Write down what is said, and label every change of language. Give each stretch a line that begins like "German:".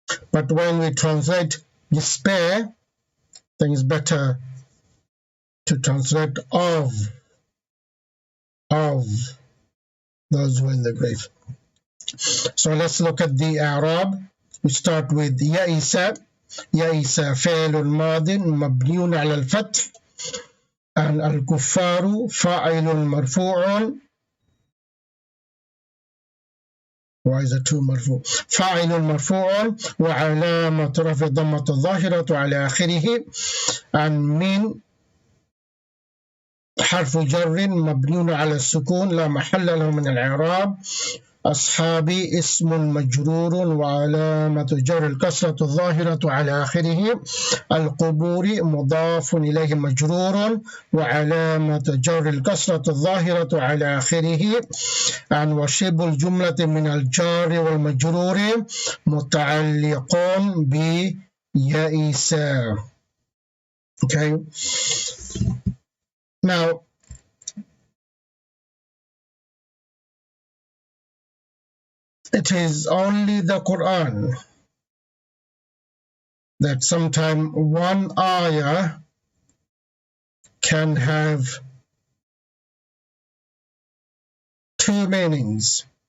English: But when we translate despair, I think it's better to translate of those who are in the grave. So let's look at the Arab. We start with يئس.
Arabic: يئس فعل ماض مبني على الفتح، and الكفار فاعل مرفوع.
English: Why is it two
Arabic: مرفوع؟ فاعل مرفوع وعلامة رفع ضمة الظاهرة على آخره، and من حرف جر مبني على السكون لا محل له من الإعراب. أصحابي اسم مجرور وعلامة جر الكسرة الظاهرة على آخره. القبور مضاف إليه مجرور وعلامة جر الكسرة الظاهرة على آخره. وشبه الجملة من الجار والمجرور متعلق بيئس.
English: Okay. Now, it is only the Quran that sometimes one ayah can have two meanings.